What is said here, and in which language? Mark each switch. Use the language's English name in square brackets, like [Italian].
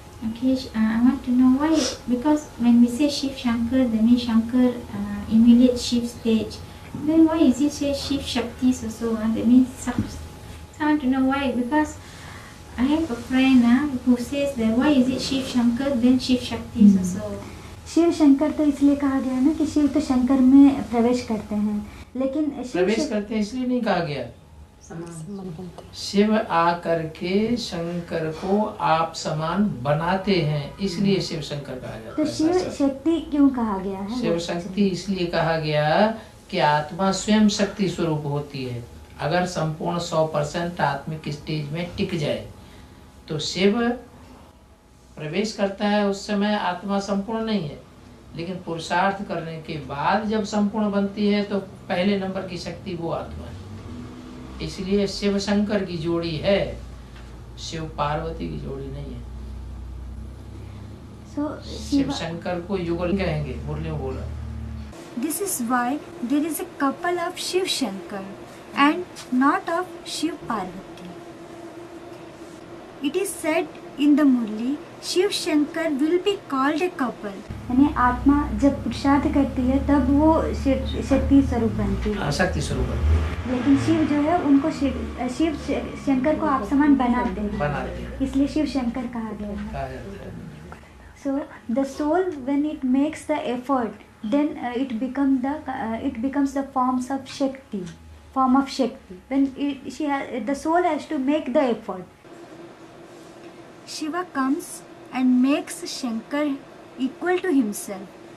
[English] Okay, I want to know why, because when we say Shiv Shankar, that means Shankar emulates Shiv stage. Then why is it say Shiv Shaktis also? That means so I want to know why, because I have a friend who says that why is it Shiv Shankar then Shiv Shaktis also? [Hindi] Shiv Shankar तो इसलिए कहा गया ना कि शिव तो शंकर में प्रवेश करते हैं, लेकिन प्रवेश करते हैं इसलिए नहीं कहा गया। शिव आकर के शंकर को आप समान बनाते हैं, इसलिए शिव शंकर कहा जाता तो है। शिव शक्ति क्यों कहा गया है? शिव शक्ति इसलिए कहा गया कि आत्मा स्वयं शक्ति स्वरूप होती है। अगर संपूर्ण 100% आत्मिक स्टेज में टिक जाए तो शिव प्रवेश करता है, उस समय आत्मा संपूर्ण नहीं है, लेकिन पुरुषार्थ करने के बाद जब संपूर्ण बनती है तो पहले नंबर की शक्ति वो आत्मा है। इसलिए शिव शंकर की जोड़ी है, शिव पार्वती की जोड़ी नहीं है। शिव शंकर को युगल कहेंगे, मुरलियों बोला। [English] This is why there is a couple of Shiv Shankar and not of Shiv Parvati. It is said in the Murli, Shiv Shankar will be called a couple. [Hindi] यानी आत्मा जब पुरुषार्थ करती है तब वो शक्ति स्वरूप बनती है, शक्ति स्वरूप बनती है, लेकिन शिव जो है उनको शिव शंकर को आप समान बनाते हैं, इसलिए शिव शंकर कहा गया है। [English] So the soul when it makes the effort, then it becomes the form of Shakti. When the soul has to make the effort, Shiva comes and makes Shankar equal to himself.